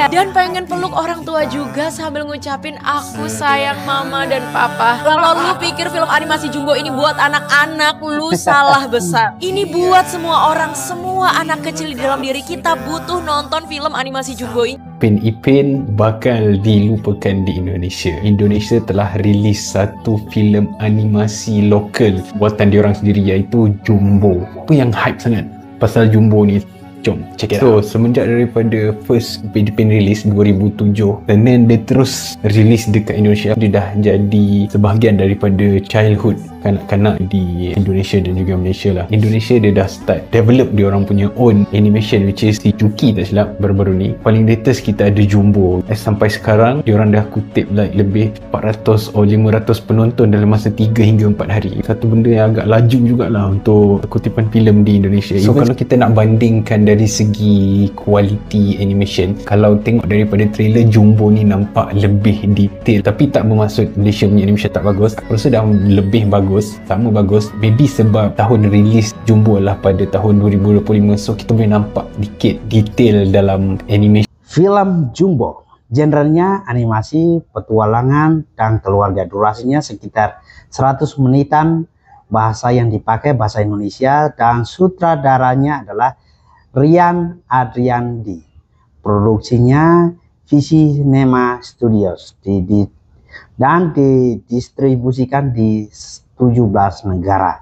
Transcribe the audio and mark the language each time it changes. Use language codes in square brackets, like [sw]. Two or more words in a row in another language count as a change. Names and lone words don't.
[id] Dan pengen peluk orang tua juga sambil ngucapin aku sayang mama dan papa. Kalau lu pikir film animasi Jumbo ini buat anak-anak, lu salah besar. Ini buat semua orang, semua anak kecil di dalam diri kita butuh nonton film animasi Jumbo ini. Upin Ipin bakal dilupakan di Indonesia. [ms] Indonesia telah rilis satu filem animasi lokal buatan diorang sendiri iaitu Jumbo. Apa yang hype sangat pasal Jumbo ni? Jom [en] check it out. [ms] So semenjak daripada first Upin Ipin release 2007 dan then dia terus release dekat Indonesia, dia dah jadi sebahagian daripada childhood kanak-kanak di Indonesia dan juga Malaysia lah. Indonesia dia dah start develop dia orang punya [en] own animation, which is [ms] si Chucky tak silap baru-baru ni. Paling latest kita ada Jumbo. Sampai sekarang dia orang dah kutip like lebih 400 atau 500 penonton dalam masa 3 hingga 4 hari. Satu benda yang agak laju jugalah untuk kutipan filem di Indonesia. So kalau kita nak bandingkan dari segi [en] quality animation, [ms] kalau tengok daripada trailer, Jumbo ni nampak lebih detail. Tapi tak bermaksud Malaysia punya animation tak bagus. Aku rasa dah lebih bagus, sama bagus. Maybe sebab tahun release Jumbo lah pada tahun 2025, so kita boleh nampak dikit detail dalam animation. [id] Film Jumbo genrenya animasi, petualangan, dan keluarga. Durasinya sekitar 100 menitan Bahasa yang dipakai bahasa Indonesia dan sutradaranya adalah Rian Adriandi. Produksinya Visinema Studios dan didistribusikan di 17 negara.